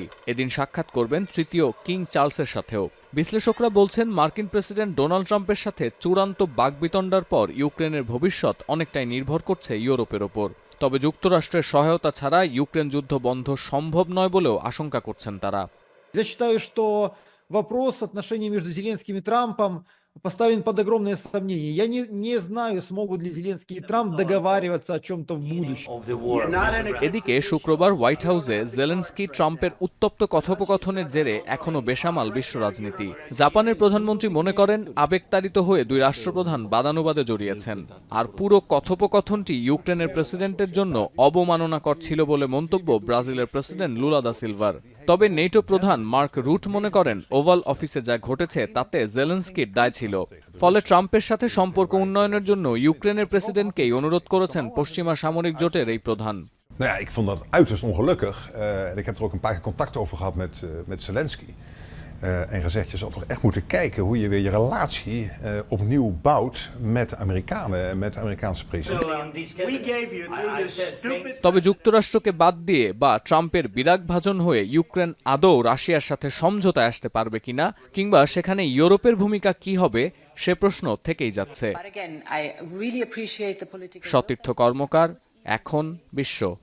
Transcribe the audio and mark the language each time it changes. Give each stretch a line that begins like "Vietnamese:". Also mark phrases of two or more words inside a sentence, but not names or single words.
Bangla: এদিন সাক্ষাৎ করবেন তৃতীয় কিং চার্লসের সাথেও। বিশ্লেষকরা বলছেন, মার্কিন প্রেসিডেন্ট ডোনাল্ড ট্রাম্পের সাথে চূড়ান্ত বাকবিতণ্ডার পর ইউক্রেনের ভবিষ্যৎ অনেকটাই নির্ভর করছে ইউরোপের ওপর। তবে যুক্তরাষ্ট্রের সহায়তা ছাড়া ইউক্রেন যুদ্ধ বন্ধ সম্ভব নয় বলেও আশঙ্কা করছেন তারা।
Russian: Я считаю, что вопрос отношений между Зеленским и Трампом поставлен под огромное сомнение. Я не знаю, смогут ли Зеленский и Трамп договариваться о чем-то в будущем.
Bangla: এদিকে শুক্রবার হোয়াইট হাউসে জেলেনস্কি ট্রাম্পের উত্তপ্ত কথোপকথনের জেরে এখনো বেসামাল বিশ্ব রাজনীতি। জাপানের প্রধানমন্ত্রী মনে করেন, আবেগতাড়িত হয়ে দুই রাষ্ট্রপ্রধান বাদানুবাদে জড়িয়েছেন। আর পুরো কথোপকথনটি ইউক্রেনের প্রেসিডেন্টের জন্য অবমাননাকর ছিল বলে মন্তব্য ব্রাজিলের প্রেসিডেন্ট লুলা দা সিলভার। তবে নেটো প্রধান মার্ক রুট মনে করেন, ওভাল অফিসে যা ঘটেছে তাতে জেলেনস্কির দায় ছিল। ফলে ট্রাম্পের সাথে সম্পর্ক উন্নয়নের জন্য ইউক্রেনের প্রেসিডেন্টকেই অনুরোধ করেছেন পশ্চিমা সামরিক জোটের এই প্রধান।
Dutch: Nou ja, ik vond dat uiterst ongelukkig. En ik heb er ook een paar keer contact over gehad met Zelensky. En gezegd, je zal toch echt moeten kijken hoe je weer je relatie opnieuw bouwt met de Amerikanen en met de Amerikaanse president.
Bangla: তবে যুক্তরাষ্ট্রকে বাদ দিয়ে বা ট্রাম্পের বিরাগভাজন হয়ে ইউক্রেন আদৌ রাশিয়ার সাথে সমঝোতায় আসতে পারবে কিনা, কিংবা সেখানে ইউরোপের ভূমিকা কি হবে, সে প্রশ্ন থেকেই যাচ্ছে। সতীর্থ কর্মকার, এখন বিশ্ব।